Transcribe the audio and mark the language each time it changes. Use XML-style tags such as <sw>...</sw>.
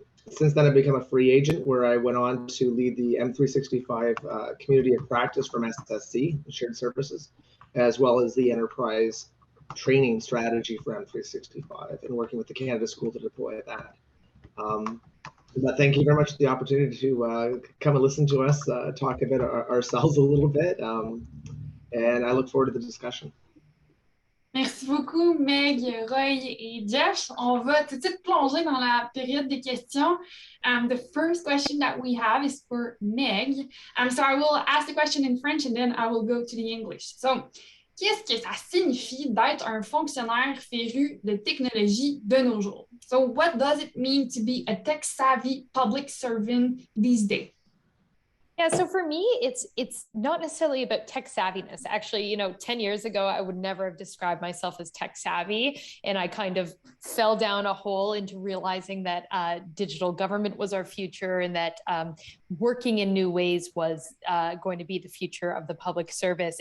<en>Since then, I've become a free agent, where I went on to lead the M365 community of practice from SSC, Shared Services, as well as the enterprise training strategy for M365 and working with the Canada School to deploy that. But thank you very much for the opportunity to come and listen to us talk about ourselves a little bit. And I look forward to the discussion.</en> <fr>Merci beaucoup, Meg, Roy et Jeff. On va tout de suite plonger dans la période des questions.</fr> <en>The first question that we have is for Meg. So I will ask the question in French and then I will go to the English.</en> <fr>So, qu'est-ce que ça signifie d'être un fonctionnaire féru de technologie de nos jours?</fr> <en>So, what does it mean to be a tech-savvy public servant these days? Yeah, so for me, it's not necessarily about tech savviness. Actually, 10 years ago, I would never have described myself as tech savvy. And I kind of fell down a hole into realizing that digital government was our future and that working in new ways was going to be the future of the public service.</en>